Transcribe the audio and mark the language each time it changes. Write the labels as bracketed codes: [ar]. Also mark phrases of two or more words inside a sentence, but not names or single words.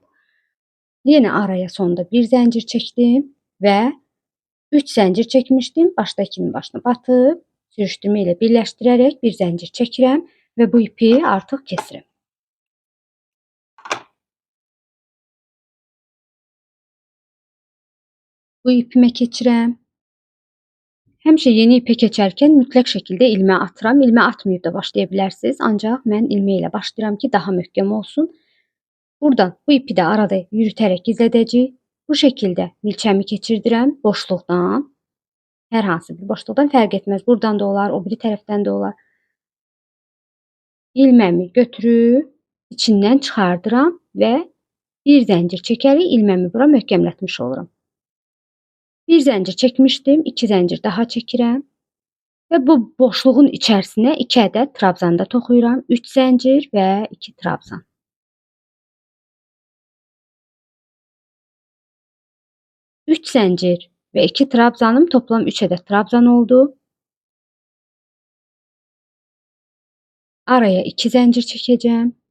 [tr] Yine araya sonda bir zincir çektim ve 3 zincir çekmiştim. [az] Baştakinin başına batıp sürüştürme ile birleştirerek bir zincir çekirəm ve bu ipi artık kesirəm. Bu ipime keçirəm. Həmişə yeni ipə keçərkən mütləq şəkildə ilmə atıram. İlmə atmayıb da başlaya bilərsiniz. Ancaq mən ilmə ilə başlayıram ki, daha möhkəm olsun. Buradan bu ipi də arada yürütərək gizlədəcəyik. Bu şəkildə milçəmi keçirdirəm boşluqdan. Hər hansı bir boşluqdan fərq etməz. Buradan da olar, o biri tərəfdən də olar. İlməmi götürüb içindən çıxardıram və bir zincir çəkərək ilməmi bura möhkəmlətmiş oluram. Bir zincir çəkmişdim, 2 zincir daha çəkirəm və bu boşluğun içərisinə 2 ədəd trabzan da toxuyuram. 3 zincir və 2 trabzan. [tr] 3 zincir ve 2 trabzanım toplam 3 adet trabzan oldu. Araya 2 zincir çekeceğim.